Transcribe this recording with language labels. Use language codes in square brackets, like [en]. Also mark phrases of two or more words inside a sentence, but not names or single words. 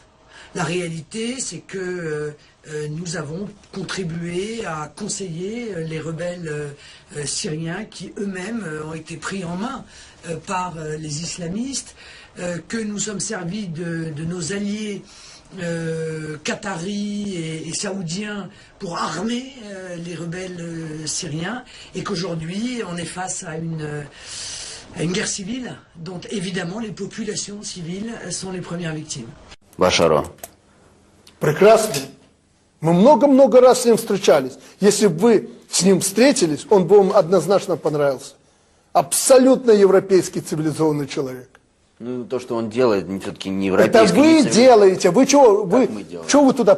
[fr] La réalité, c'est que nous avons contribué à conseiller les rebelles syriens qui eux-mêmes ont été pris en main par les islamistes, que nous sommes servis de nos alliés qataris et saoudiens pour armer les rebelles syriens, et qu'aujourd'hui on est face à une guerre civile dont évidemment les populations civiles sont les premières victimes. [ru] Башаро. Прекрасно. Мы много-много раз с ним встречались. Если бы вы с ним встретились, он бы вам однозначно понравился. Абсолютно европейский цивилизованный человек. Ну, то, что он делает, все-таки не европейский. Это вы делаете. Вы что? Что вы туда...